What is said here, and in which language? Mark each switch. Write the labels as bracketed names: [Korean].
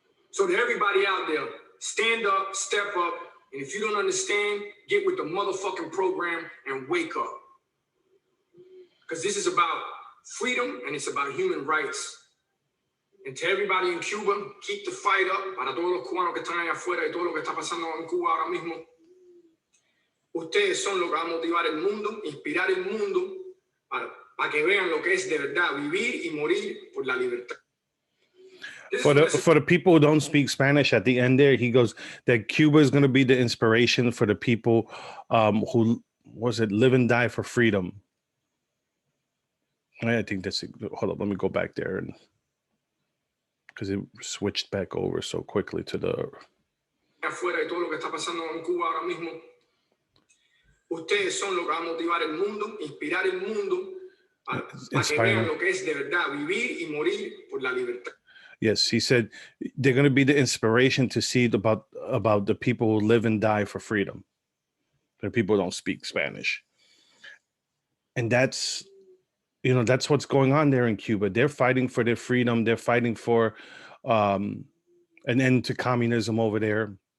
[English] So to everybody out there, stand up, step up, and if you don't understand, get with the motherfucking program and wake up. Because this is about freedom and it's about human rights. And to everybody in Cuba, keep the fight up. [Spanish] Para todos los cubanos que están allá afuera y todo lo que está pasando en Cuba ahora mismo, ustedes son los que van a motivar el mundo, inspirar el mundo para que vean lo que es de verdad vivir y morir por la libertad. [English] For the people who don't speak Spanish, at the end there, he goes that Cuba is going to be the inspiration for the people who live and die for freedom. I think that's hold up. Let me go back there, and because it switched back over so quickly to the. [Spanish] Afuera y todo lo que está pasando en Cuba ahora mismo. Ustedes son los que van a motivar el mundo, inspirar el mundo para que vean lo que es de verdad vivir y morir por la libertad. [English] Yes, he said they're going to be the inspiration to see about the people who live and die for freedom. The people who don't speak Spanish, and that's what's going on there in Cuba. They're fighting for their freedom. They're fighting for an end to communism over there.